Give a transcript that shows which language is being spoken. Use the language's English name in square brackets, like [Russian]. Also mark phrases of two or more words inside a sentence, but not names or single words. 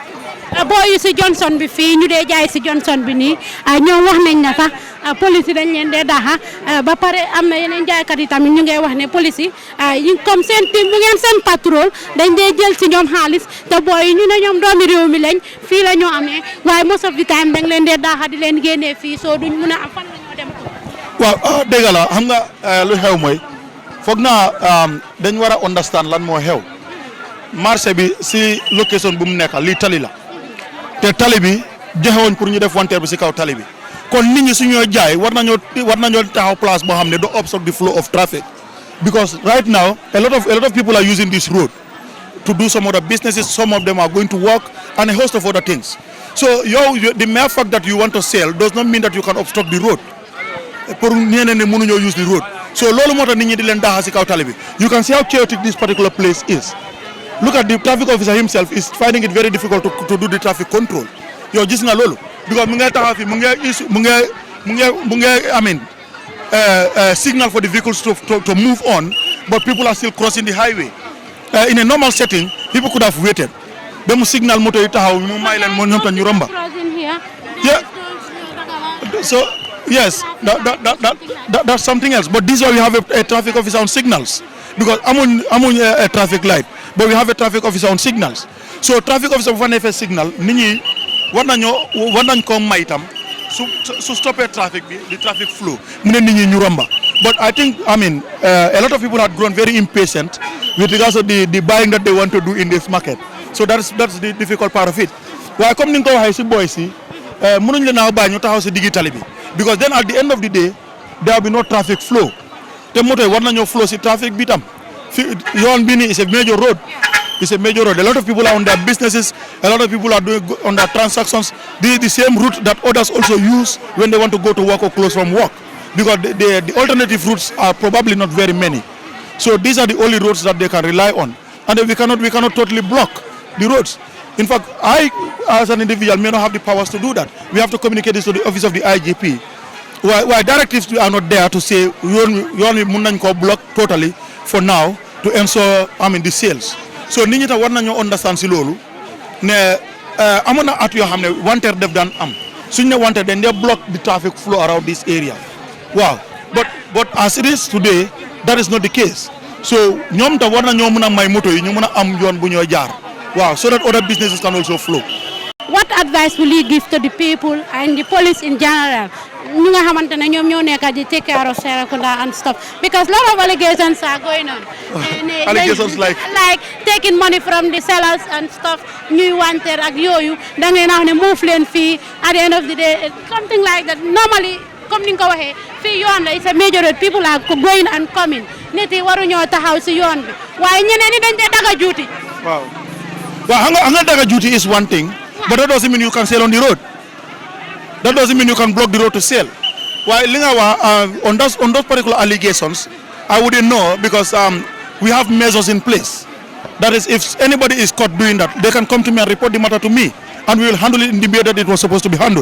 [Wolof] boo yi si Johnson bi fii ñu dee jaay si Johnson bi nii ñoom wax nañ na sax police yi dañ leen dee daxa ba pare am na yeneen jaaykat yi tamit ñu ngay wax ne police yi comme seen team bu ngeen seen patrol dañ dee jël si ñoom xaalis te booy yi ñu ne ñoom doomi réew mi lañ fii la ñoo amee waaye [English] most of the time [Wolof] dañ leen dee daxa di leen génnee fii soo duñ mun a am fan la ñoo dem. waaw dëgg la xam nga lu xew mooy foog naa dañ war a understand lan moo xew marché bi si location bu mu nekk lii tali la te tali bi joxewoon pour ñu def wanteer bi si kaw tali bi kon nit ñi su ñoo jaay war nañoo taxaw place boo xam ne [English] do obstruct the flow of traffic, because right now a lot of people are using this road to do some other businesses. Some of them are going to work and a host of other things. So the mere fact that you want to sell does not mean that you can obstruct the road. [Wolof] Pour ñeneen ne mënuñoo [English] use the road. [Wolof] So loolu moo tax nit ñi di leen daxa si kaw tali bi. [English] You can see how chaotic this particular place is. Look at the traffic officer himself is finding it very difficult to do the traffic control. [Wolof] Yow gis nga loolu [English] because [Wolof] mu ngi taxaw fi mu ngi [English] signal for the vehicles to move on, but people are still crossing the highway. In a normal setting, people could have waited. [Wolof] Ba mu signal moto yi taxaw mu may leen mo ñoom tan ñu romba. [English] Yeah. So yes, that's something else. But this is why we have a traffic officer on signals, because amuñ a traffic light, but we have a traffic officer on signals. [Wolof] So [English] traffic officer [Wolof] bu fa neefee signal nit ñi war nañ ko may tam su stoppé traffic bi [English] the traffic flow [Wolof] mu ne nit ñi ñu romba. [English] But I think a lot of people had grown very impatient with regards to the buying that they want to do in this market. So that's the difficult part of it. [Wolof] Waaye comme ni nga ko waxee si boy si mënuñ leen a bàyyi ñu taxaw si diggi tali bi, [English] because then at the end of the day there will be no traffic flow [Wolof] te moto yi war nañoo flow si traffic bi tam fi yoon bi nii [English] is a major road. It's a major road. A lot of people are on their businesses. A lot of people are doing on their transactions. This is the same route that others also use when they want to go to work or close from work, because the alternative routes are probably not very many. So these are the only roads that they can rely on, and we cannot totally block the roads. In fact, I as an individual may not have the powers to do that. We have to communicate this to the office of the IGP. Why directives are not there to say [Wolof] yoon mun nañ ko [English] block totally for now to ensure the sales. [Wolof] So nit ñi tam war nañoo understand si loolu ne amoon na at yoo xam ne wanteer def daan am suñ ne wanteer dañ dee [English] block the traffic flow around this area. Wow, but as it is today, that is not the case. [Wolof] so ñoom tam war na ñoo mën a may moto yi ñu mën a am yoon bu ñoo jaar waaw [English] so that other businesses can also flow. What advice will you give to the people and the police in general? [Wolof] ñu nga xamante ne ñoom ñoo nekk di [English] take care of Serrekunda and stuff because a lot of allegations are going on. Allegations like taking money from the sellers and stuff [Wolof] ñuy wanteer ak yooyu da ngay naax ne move leen fii [English] at the end of the day something like that normally [Wolof] comme ni nga ko waxee fii yoon la [English] it's a major road people are going and coming [Wolof] nit yi waruñoo taxaw si yoon bi waaye ñeneen ñi dañ dee daga juuti. waaw xam nga daga juuti [English] is one thing but that doesn't mean you can sell on the road. That doesn't mean you can block the road to sell. Why, on those particular allegations, I wouldn't know because we have measures in place. That is, if anybody is caught doing that, they can come to me and report the matter to me, and we will handle it in the way that it was supposed to be handled.